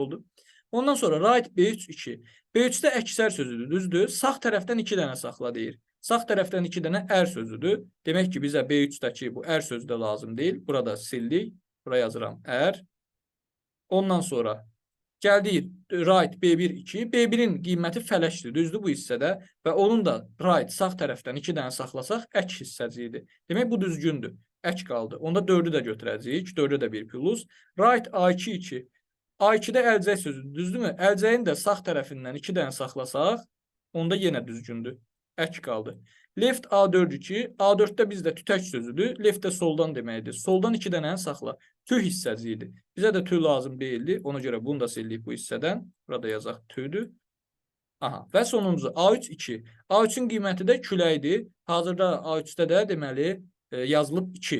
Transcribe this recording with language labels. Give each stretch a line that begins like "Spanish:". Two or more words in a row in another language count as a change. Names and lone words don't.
Azerbaijani: Oldu. Ondan sonra right B3, 2. B3-də əksər sözüdür. Düzdür. Sağ tərəfdən 2 dənə saxla deyir. Sağ tərəfdən 2 dənə ər sözüdür. Demək ki, bizə B3-dəki bu ər sözü də lazım deyil. Burada sildik. Buraya yazıram ər. Ondan sonra gəldik right B1, 2. B1-in qiyməti fələşdir. Düzdür bu hissədə. Və onun da right sağ tərəfdən 2 dənə saxlasaq ək hissəsi idi. Demək bu düzgündür. Ək qaldı. Onda 4-ü də götürəcəyik. 4-ü də 1 plus. Right A2, 2. A2-də əlcək sözüdür. Düzdürmü? Əlcəyin də sağ tərəfindən 2 dənə saxlasaq, onda yenə düzgündür. Ək qaldı. Left A4, 2. A4-də bizdə tütək sözüdür. Left də soldan deməkdir. Soldan 2 dənəni saxla. Tüh hissəsi idi. Bizə də tüh lazım deyildi. Ona görə bunu da sildik bu hissədən. Burada yazaq tühdür. Aha. Və sonuncu A3, 2. A3-ün qiyməti də küləkdir. Hazırda A3-də də deməli yazılıb 2.